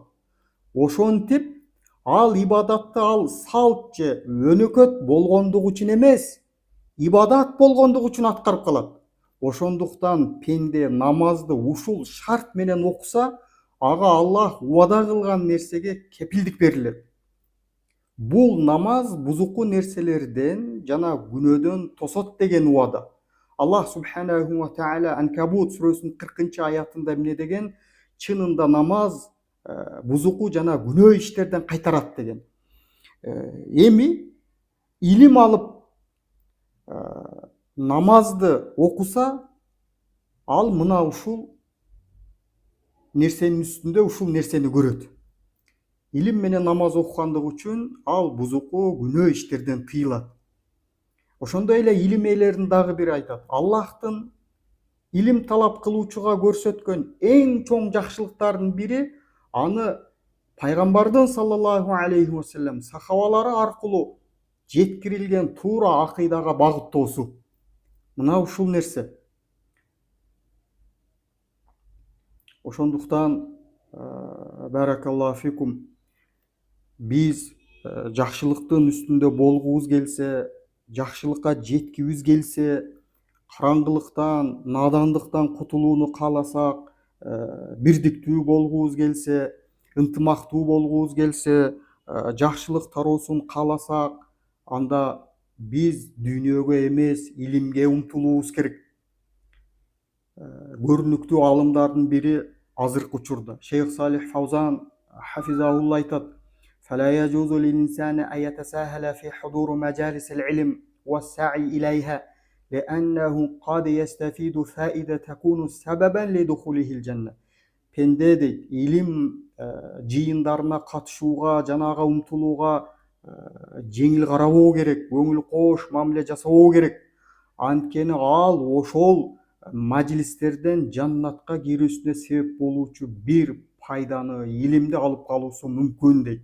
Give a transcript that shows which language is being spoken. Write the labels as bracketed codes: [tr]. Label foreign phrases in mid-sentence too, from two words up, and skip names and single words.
[ky] Ошентип ал ибадатты ал салт же өнөкөт болгондугу үчүн эмес, ибадат болгондугу үчүн аткарып калат. Ошондуктан пенде намазды ушул шарт менен окуса, ага Аллах убада кылган нерсеге кепилдик берилет. Бул намаз бузуку нерселерден жана күнөөдөн тосот деген убада. Аллах [ar] سبحانه وتعالى [ky] Анкабут сүрөсүнүн 40-аятында эмне деген? Чынында намаз бузуку жана күнөө иштерден кайтарат деген. Эми илим алып намазды окуса, ал мына ушул нерсенин үстүндө ушул нерсени көрөт. Илим менен намаз окугандыгы үчүн ал бузуку күнөө иштерден тыйылат. Ошондой эле илим ээлерин дагы бири айтат: Аллахтын илим талап кылуучуга көрсөткөн эң чоң жакшылыктардын бири аны пайгамбардын [ar] صلى الله عليه وسلم [ky] сахабалары аркылуу жеткирилген туура акыйдага багыттоосу. Мына ушул нерсе. Ошондуктан [ar] بارك الله فيكم, [ky] биз жакшылыктын үстүндө болгубуз келсе, жакшылыкка жеткибиз келсе, караңгылыктан, надандыктан кутулууну кааласак, бирдиктүү болгубуз келсе, ынтымактуу болгубуз келсе, жакшылык тароосун кааласак, анда биз дүйнөгө эмес, илимге умтулуубуз керек. Көрүнүктүү алымдардын бири азыркы учурда Шейх Салих Фаузан хафизахулла айтат: [ar] فلا يجوز للإنسان أن يتساهل في حضور مجالس العلم والسعي إليها لأنه قد يستفيد فائدة تكون سببا لدخوله الجنة. [ky] Пенде дейт, илим жыйындарына катышууга, жанага умтулууга жеңил карабоо керек, көңүл кош мамиле жасабоо керек. Анткени ал ошол мажлистерден жаннатка кирүүсүнө себеп болуучу бир пайданы, илимди алып калуусу мүмкүн дейт.